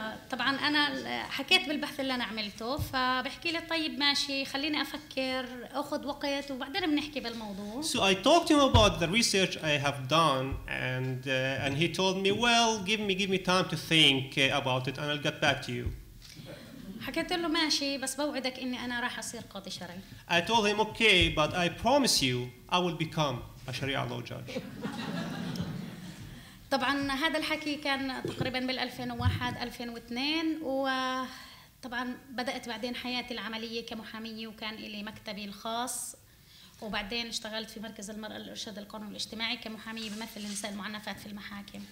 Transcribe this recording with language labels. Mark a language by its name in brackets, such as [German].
[Arabic] طبعا أنا حكيت بالبحث اللي أنا عملته، فبحكي لي طيب ماشي خليني أفكر أخذ وقت وبعدين بنحكي بالموضوع. [English] So I talked to him about the research I have done, and he told me, well, give me time to think about it, and I'll get back to you. [Arabic] حكيت له ماشي بس بوعدك إني أنا راح أصير قاضي شرعي. [English] I told him, okay, but I promise you, I will become a Sharia law judge. [Arabic] طبعا هذا الحكي كان تقريبا بال 2001 2002، وطبعا بدأت بعدين حياتي العملية كمحامية وكان لي مكتبي الخاص، وبعدين اشتغلت في مركز المرأة للإرشاد القانوني الاجتماعي كمحامية بمثل النساء المعنفات في المحاكم.